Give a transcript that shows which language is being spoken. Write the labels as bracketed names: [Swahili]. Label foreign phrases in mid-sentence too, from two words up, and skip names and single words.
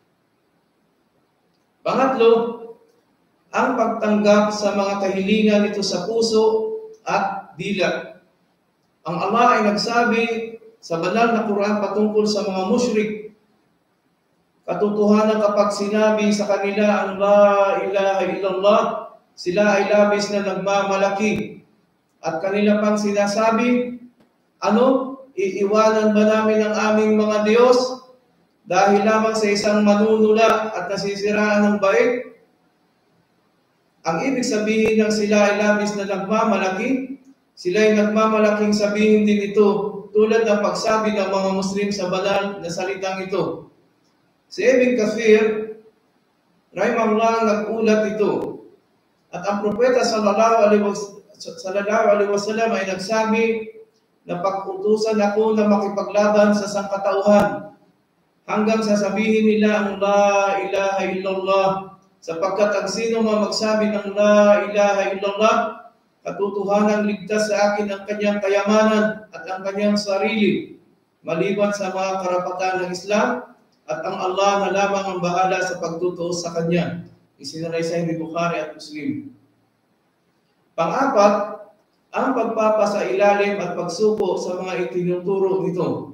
[Filipino] Pangatlo, ang pagtanggap sa mga kahilingan nito sa puso at dila. Ang Allah ay nagsabi sa banal na Quran patungkol sa mga musyrik, katotohanan kapag sinabi sa kanila ang [Arabic] لا إله إلا الله, [Filipino] sila ay labis na nagmamalaki. At kanila pang sinasabi, iiwanan ba namin ang aming mga Diyos dahil lamang sa isang manunula at nasisiraan ng bait? Ang ibig sabihin ng sila ay labis na nagmamalaki, sila ay nagmamalaking sabihin din ito, tulad ng pagsabi ng mga Muslim sa banal na salitang ito. Si Ibn Kathir rahimahullah nag-ulat ito. At ang propeta [Arabic] صلى الله عليه وسلم [Filipino] ay nagsabi na pag-utusan ako na makipaglaban sa sangkatauhan hanggang sasabihin nila ang [Arabic] لا إله إلا الله, [Filipino] sapagkat ang sino man magsabi ng [Arabic] لا إله إلا الله, [Filipino] katotohanan ligtas sa akin ang kanyang kayamanan at ang kanyang sarili, maliban sa mga karapatan ng Islam, at ang Allah na lamang ang bahala sa pagtutuos sa kanya. Isinalaysay ni Bukhari at Muslim. Pang-apat, ang pagpapasailalim at pagsuko sa mga itinuturo nito.